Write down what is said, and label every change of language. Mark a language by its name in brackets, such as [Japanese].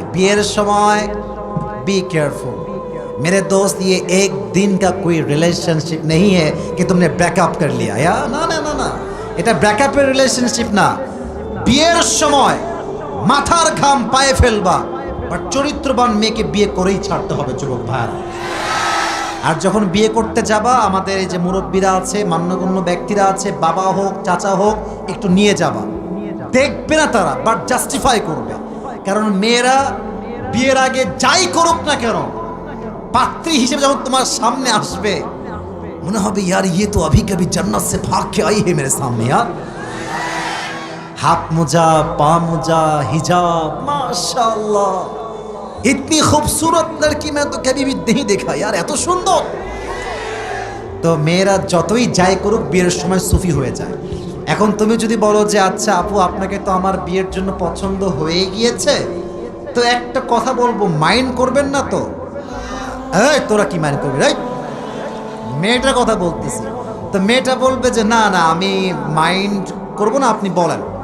[Bangla] বিয়ের সময় [Hindi] be careful मेरे दोस्त, ये एक दिन का कोई रिलेशनशिप नहीं है कि तुमने ब्रेकअप कर लिया या ना ना ना ना, [Bangla] এটা ব্রেকআপের রিলেশনশিপ না। বিয়ের সময় মাথার ঘাম পায়ে ফেলবা, বাট চরিত্রবান মেয়েকে বিয়ে করেই ছাড়তে হবে যুবক ভাইরা। আর যখন বিয়ে করতে যাবা, আমাদের এই যে মুরব্বীরা আছে, মান্যগণ্য ব্যক্তিরা আছে, বাবা হোক চাচা হোক, একটু নিয়ে যাবা। দেখবে না তারা, বাট জাস্টিফাই করবে। কারণ মেয়েরা বিয়ের আগে যাই করুক না কেন, পাত্রী হিসেবে যখন তোমার সামনে আসবে, মনে হবে [Hindi] यार ये तो अभी कभी जन्नत से भाग के आई है मेरे सामने यार। हाथ मोजा, पा मोजा, हिजाब, माशाल्लाह, इतनी खूबसूरत लड़की मैं तो कभी भी नहीं देखा यार, [Bangla] এত সুন্দর। তো মেয়েরা যতই যাই করুক বিয়ের সময় সুফি হয়ে যায়। এখন তুমি যদি বলো যে আচ্ছা আপু আপনাকে তো আমার বিয়ের জন্য পছন্দ হয়ে গিয়েছে, তো একটা কথা বলবো, মাইন্ড করবেন না তো? এই তোরা কি মাইন্ড করবি? রাইট, মেয়েটার কথা বলতেছি। তো মেয়েটা বলবে যে না না আমি মাইন্ড করবো না, আপনি বলেন।